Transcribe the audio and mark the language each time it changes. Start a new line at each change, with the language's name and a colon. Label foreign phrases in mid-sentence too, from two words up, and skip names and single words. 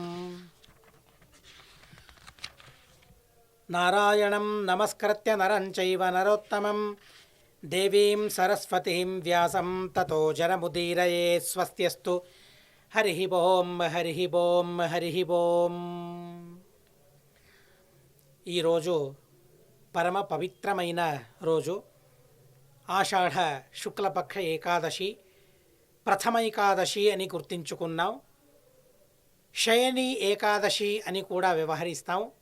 Sanskrit: नारायणं नमस्कृत्य नरं चैव नरोत्तमं देवीं सरस्वतीं व्यासं ततो जनमुदीरये। स्वस्त्यस्तु हरिः ओं हरिः ओं हरिः ओं।
Telugu: ఈరోజు పరమ పవిత్రమైన రోజు ఆషాఢ శుక్లపక్ష ఏకాదశి, ప్రథమ ఏకాదశి అని గుర్తించుకున్నాం. శయని ఏకాదశి అని కూడా వ్యవహరిస్తాం.